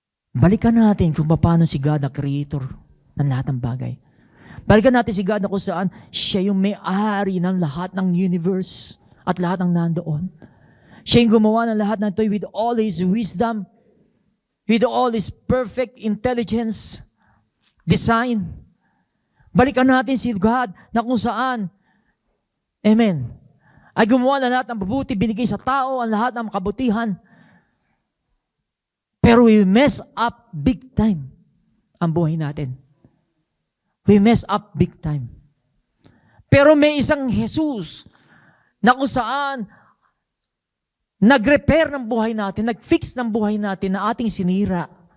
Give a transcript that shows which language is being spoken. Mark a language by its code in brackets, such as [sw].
[tl] Balikan natin kung paano si God na creator ng lahat ng bagay. Balikan natin si God na kung saan siya yung may-ari ng lahat ng universe at lahat ng nandoon. Siya yung gumawa ng lahat ng ito [en] with all His wisdom, with all His perfect intelligence, design. [tl] Balikan natin si God na kung saan, amen, ay gumawa ng lahat ng mabuti, binigay sa tao ang lahat ng makabutihan. [en] Pero we mess up big time [tl] ang buhay natin. [en] We mess up big time. [tl] Pero may isang Jesus na kung saan nag-repair ng buhay natin, nag-fix ng buhay natin na ating sinira.